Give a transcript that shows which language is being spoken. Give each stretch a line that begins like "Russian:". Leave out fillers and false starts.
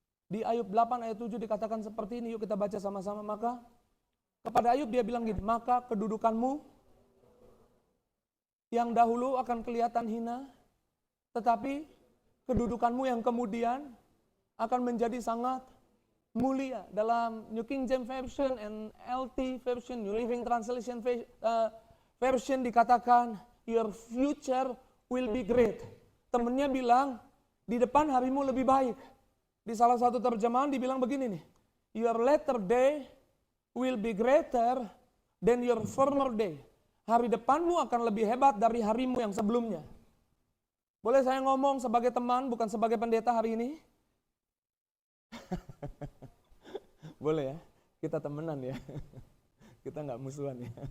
Indonesian: Di Ayub 8 ayat 7 dikatakan seperti ini, yuk kita baca sama-sama. Maka kepada Ayub dia bilang gini, maka kedudukanmu yang dahulu akan kelihatan hina, tetapi kedudukanmu yang kemudian akan menjadi sangat mulia. Dalam New King James Version and LT Version, New Living Translation Version dikatakan,
English: your future will be great.
Indonesian: Temennya bilang, di depan harimu lebih baik. Di salah satu terjemahan dibilang begini nih,
English: your latter day will be greater than your former day.
Indonesian: Hari depanmu akan lebih hebat dari harimu yang sebelumnya. Boleh saya ngomong sebagai teman, bukan sebagai pendeta hari ini? Boleh ya, kita temenan ya. Kita nggak musuhan ya.